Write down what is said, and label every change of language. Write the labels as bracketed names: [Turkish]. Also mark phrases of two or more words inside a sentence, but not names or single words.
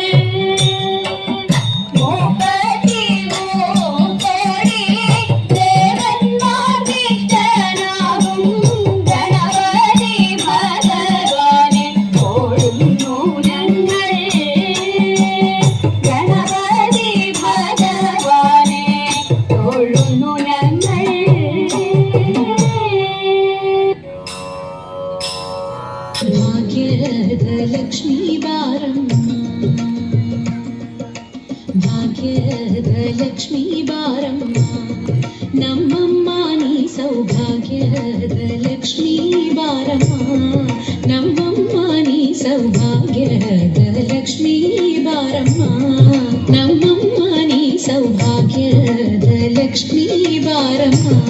[Malayalam] മൂക്കത്തി മൂക്കോടി ദേവന്മാർക്കിഷ്ടനാകും ഗണപതി ഭഗവാനെ തൊഴുന്നു ഞങ്ങൾ ഗണപതി ഭഗവാനെ തൊഴുന്നു ഞങ്ങൾ [Kannada] ಭಾಗ್ಯದಲಕ್ಷ್ಮಿ ಬಾರಮ್ಮ ಭಾಗ್ಯದಲಕ್ಷ್ಮೀ ಬಾರಮ್ಮ ನಮ್ಮಮ್ಮ ನೀ ಸೌಭಾಗ್ಯದಲಕ್ಷ್ಮೀ ಬಾರಮ್ಮ ನಮ್ಮಮ್ಮ ನೀ ಸೌಭಾಗ್ಯದಲಕ್ಷ್ಮೀ ಬಾರಮ್ಮ ನಮ್ಮಮ್ಮ ನೀ ಸೌಭಾಗ್ಯದಲಕ್ಷ್ಮೀ ಬಾರಮ್ಮ